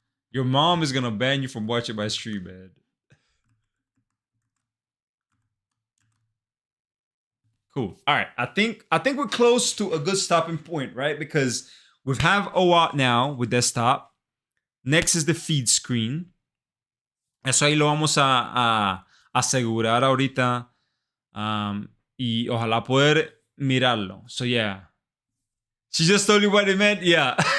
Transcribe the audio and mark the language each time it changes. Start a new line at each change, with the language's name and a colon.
English: Your mom is gonna ban you from watching my stream, man. Cool. All right, I think we're close to a good stopping point, right? Because we have OAuth now with desktop. Next is the feed screen.
Spanish: Eso ahí lo vamos a asegurar ahorita. Y ojalá poder mirarlo.
English: So yeah. She just told you what it meant? Yeah.